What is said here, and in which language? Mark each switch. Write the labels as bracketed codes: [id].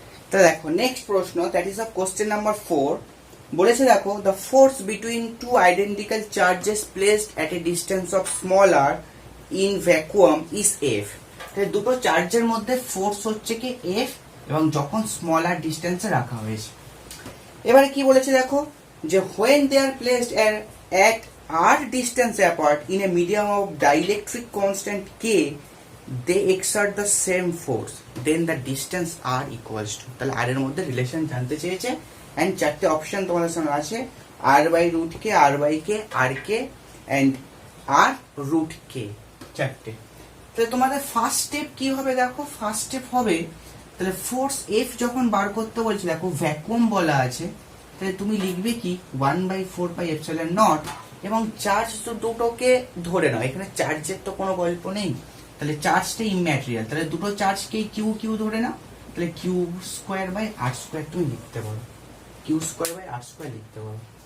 [bn] তো দেখো নেক্সট প্রশ্ন, [en] That is a question number 4। [bn] বলেছে দেখো, [en] The force between two identical charges placed at a distance of small r in vacuum is F. [bn] তাহলে দুটো চার্জের মধ্যে ফোর্স হচ্ছে কি এফ, এবং যখন স্মল আর ডিস্টেন্সে রাখা হয়েছে। এবারে কি বলেছে দেখো, যে [en] When they are placed at r distance apart in a medium of dielectric constant k, they exert the same force, then the distance r equals to। [bn] তাহলে r এর মধ্যে রিলেশন জানতে চেয়েছে, এন্ড চারটে অপশন তোমাদের সামনে আছে, r by root K, r by K, r K, and r root কে, চারটে। তাহলে তোমাদের ফার্স্ট স্টেপ কি হবে দেখো, ফার্স্ট স্টেপ হবে, তাহলে ফোর্স এফ যখন বার করতে বলছে, দেখো ভ্যাকুয়াম বলা আছে, তাহলে তুমি লিখবে কি 1/4 পাই এপসাইলন নট, এবং চার্জ তো দুটোকে ধরে নাও, এখানে চার্জের তো কোনো গল্প নেই, তাহলে চার্জটা ইম্যাটেরিয়াল, তাহলে দুটো চার্জকে কিউ কিউ ধরে নাও, তাহলে Q square by আর square তুমি লিখতে পারো, Q square by আর square লিখতে পারো।